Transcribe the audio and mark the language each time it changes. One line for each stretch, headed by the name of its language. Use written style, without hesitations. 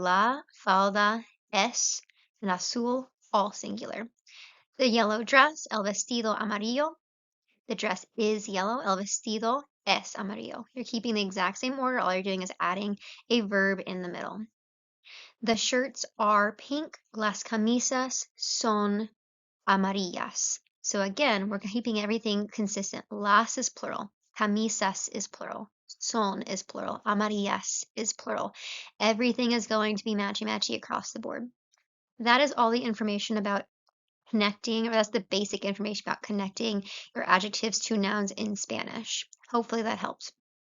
Spanish: La falda es and azul,
English: all singular. The yellow dress,
Spanish: el vestido amarillo.
English: The dress is yellow.
Spanish: El vestido es amarillo.
English: You're keeping the exact same order. All you're doing is adding a verb in the middle. The shirts are pink.
Spanish: Las camisas son amarillas.
English: So again, we're keeping everything consistent. Las is plural. Camisas is plural. Son is plural. Amarillas is plural. Everything is going to be matchy-matchy across the board. That is all the information about connecting, or that's the basic information about connecting your adjectives to nouns in Spanish. Hopefully that helps.